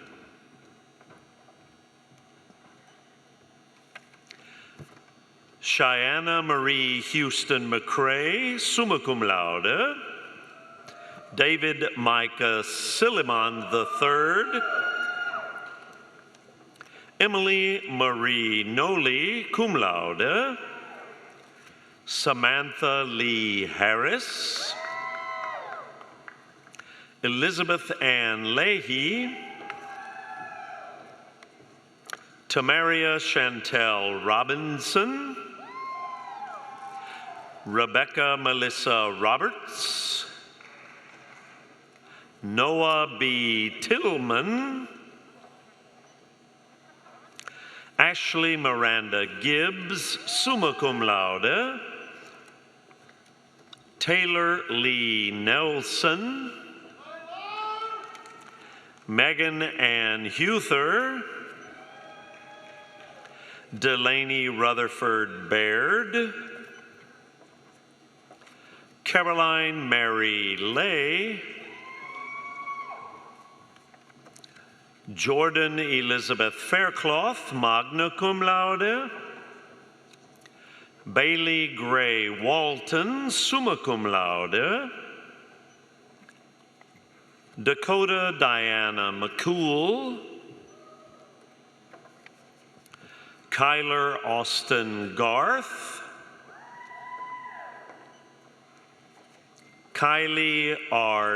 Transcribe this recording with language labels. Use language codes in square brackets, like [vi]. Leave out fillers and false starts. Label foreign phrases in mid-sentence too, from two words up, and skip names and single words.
[en] Cheyenne Marie Houston McCrae, [la] summa cum laude, [en] David Micah Silliman III, Emily Marie Noli, [la] cum laude, [en] Samantha Lee Harris, Elizabeth Ann Leahy, Tamaria Chantel Robinson, Rebecca Melissa Roberts, Noah B. Tillman, Ashley Miranda Gibbs, [la] summa cum laude, [en] Taylor Lee Nelson, Megan Ann Huther, Delaney Rutherford Baird, Caroline Mary Lay, Jordan Elizabeth Faircloth, [la] magna cum laude, [en] Bailey Gray Walton, [la] summa cum laude, [en] Dakota Diana McCool, Kyler Austin Garth, Kylie R.